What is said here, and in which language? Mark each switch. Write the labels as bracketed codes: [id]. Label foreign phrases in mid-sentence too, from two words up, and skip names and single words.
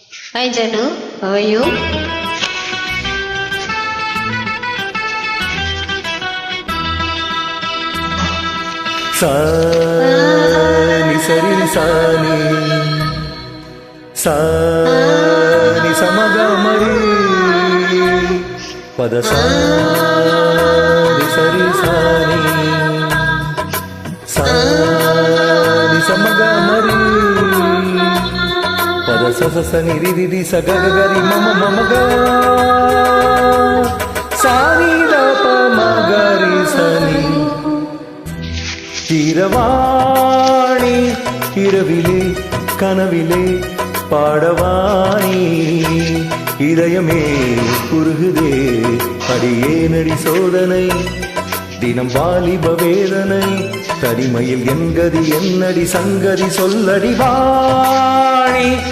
[en] Hi Janu, how are you? Sani sari sani sani samaga mari pada sani sari sani sani samaga mari pada sa sa ni ri ri sa ga ga ri mama mama ga sani da pa ma ga ri sani [ta] கீரவாணி இரவிலே கனவிலே பாடவாணி இதயமே குறுகுதே அடியேனடி சோதனை தினம் வாலிப வேதனை தனிமையில் என்கதி என்னடி சங்கதி சொல்லடி வாணி